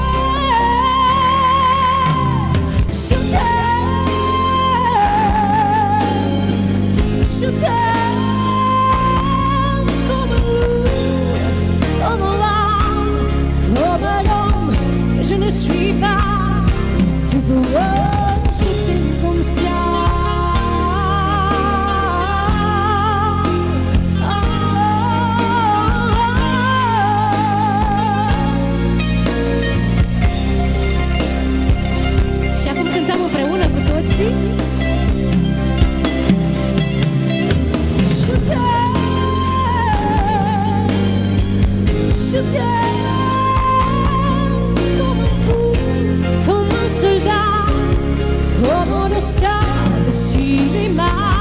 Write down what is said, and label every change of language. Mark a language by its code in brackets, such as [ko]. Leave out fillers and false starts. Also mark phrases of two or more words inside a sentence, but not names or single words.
[fr] Je t'aime, je t'aime comme l'âme, comme l'homme que je ne suis pas. Tu vois, je t'aime comme ça. [ro] Și acum cântăm împreună cu toții. [fr] Je t'aime, je t'aime comme un fou, comme un soldat, comme un star de cinéma.